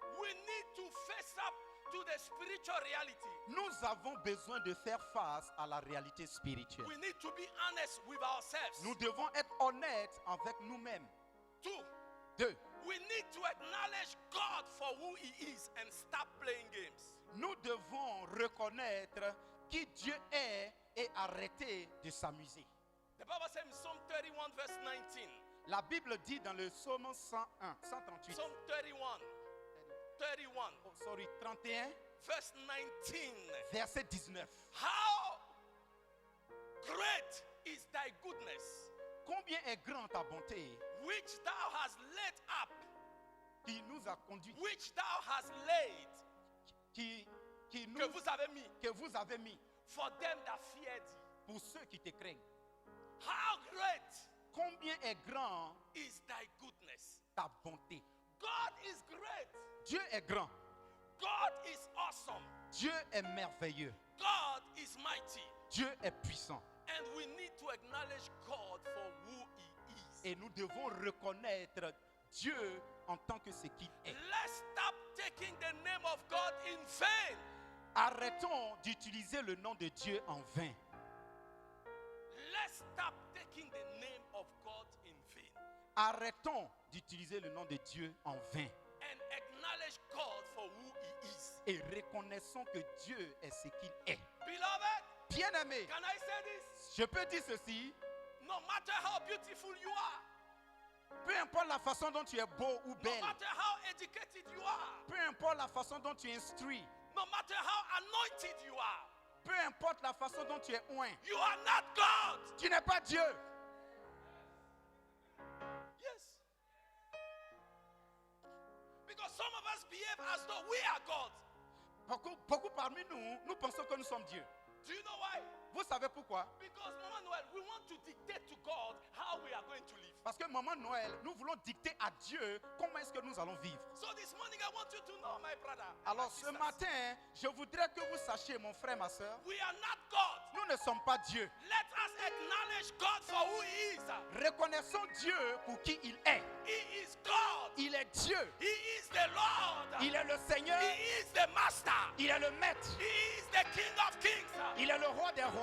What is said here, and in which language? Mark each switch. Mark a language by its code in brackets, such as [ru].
[en] we need to face up to the spiritual reality. [fr] nous avons besoin de faire face à la réalité spirituelle. [en] We need to be honest with ourselves. [fr] Nous devons être honnêtes avec nous-mêmes. [en] 2, [fr] 2. [en] we need to acknowledge God for who He is and stop playing games. [fr] Nous devons reconnaître qui Dieu est et arrêter de s'amuser. [en] The Bible says in Psalm 31 verse 19. [fr] La Bible dit dans le psaume 101, 138, [en] Psalm 31. 31 oh, sorry, 31, verse 19. [fr] verset 19. [en] How great is thy goodness, [fr] Combien est grand ta bonté [en] which thou hast laid up, [fr] qui nous a conduits, [en] which thou hast laid, [fr] qui que nous, vous avez mis, que vous avez mis [en] for them that fear thee. [fr] pour ceux qui te craignent. [en] How great [fr] Combien est grand [en] is thy goodness? [fr] ta bonté. [en] God is great. [fr] Dieu est grand. [en] God is awesome. [fr] Dieu est merveilleux. [en] God is mighty. [fr] Dieu est puissant. [en] And we need to acknowledge God for who He is. [fr] Et nous devons reconnaître Dieu en tant que ce qu'il est. [en] Let's stop taking the name of God in vain. [fr] Arrêtons d'utiliser le nom de Dieu en vain. [en] Let's stop taking the name of God in vain [fr] Arrêtons d'utiliser le nom de Dieu en vain. [en] and acknowledge God for who He is. [fr] Et reconnaissons que Dieu est ce qu'il est. [en] Beloved, [fr] Bien-aimé, [en] can I say this? [fr] je peux dire ceci. [en] No matter how beautiful you are, [fr] Peu importe la façon dont tu es beau ou [en] no [fr] belle. [en] matter how educated you are, [fr] Peu importe la façon dont tu es instruit. [en] no matter how anointed you are, [fr] Peu importe la façon dont tu es oint. [en] you are not God. [fr] Tu n'es pas Dieu. [en] Yes. Because some of us behave as though we are God. [fr] Beaucoup parmi nous, nous pensons que nous sommes Dieu. [en] Do you know why? [fr] Vous savez pourquoi? [en] Because Mama Noel, we want to dictate to God how we are going to live. [fr] Parce que maman Noël, nous voulons dicter à Dieu comment est-ce que nous allons vivre. [en] So this morning I want you to know, my brother. and [fr] Alors [en] my [fr] ce [en] sisters, [fr] matin, je voudrais que vous sachiez, mon frère, ma soeur, [en] we are not God. [fr] nous ne sommes pas Dieu. [en] Let us acknowledge God for who He is. [fr] Reconnaissons Dieu pour qui il est. [en] He is God. [fr] Il est Dieu. [en] He is the Lord. [fr] Il est le Seigneur. [en] He is the Master. [fr] Il est le Maître. [en] He is the King of Kings. [fr] Il est le Roi des rois.